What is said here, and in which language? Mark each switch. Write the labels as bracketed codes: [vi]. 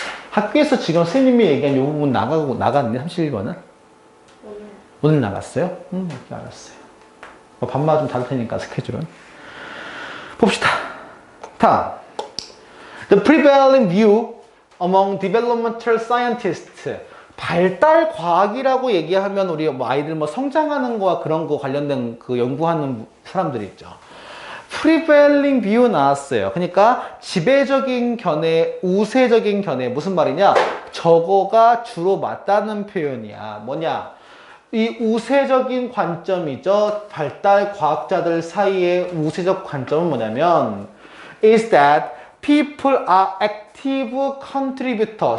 [ko] 학교에서 지금 선생님이 얘기한 이 부분 나갔는데 31번은? 오늘 나갔어요? 알았어요. 밤마다 좀 다를 테니까 스케줄은. 봅시다. 다음. [en] The prevailing view among developmental scientists. [ko] 발달 과학이라고 얘기하면 우리 아이들 성장하는 거와 그런 거 관련된 그 연구하는 사람들이 있죠. [en] prevailing view [ko] 나왔어요. 그러니까 지배적인 견해, 우세적인 견해. 무슨 말이냐? 저거가 주로 맞다는 표현이야. 뭐냐? 이 우세적인 관점이죠. 발달 과학자들 사이의 우세적 관점은 뭐냐면 [en] is that people are active contributor.